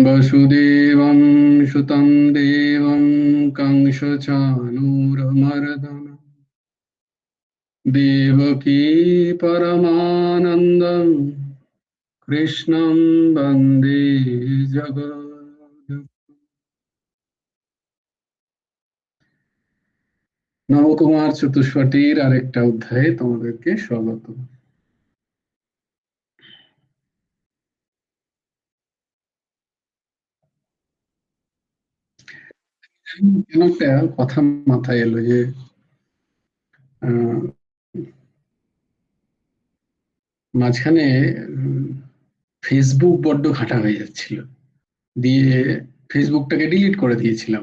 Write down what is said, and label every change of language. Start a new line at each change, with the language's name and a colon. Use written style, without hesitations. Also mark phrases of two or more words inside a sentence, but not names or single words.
Sanskrit: वसुदेवं सुतं देवं कंसचाणूरमर्दनं, देवकी परमानन्दं कृष्णं वन्दे जगद्गुरुं।
Bangla: নবকুমার চতুষ্পটির আরেকটা অধ্যায়ে তোমাদেরকে স্বাগত। কেন একটা কথা মাথায় এলো যে মাঝখানে ফেসবুক বড্ড ঘাঁটা হয়ে যাচ্ছিল, দিয়ে ফেসবুকটাকে ডিলিট করে দিয়েছিলাম।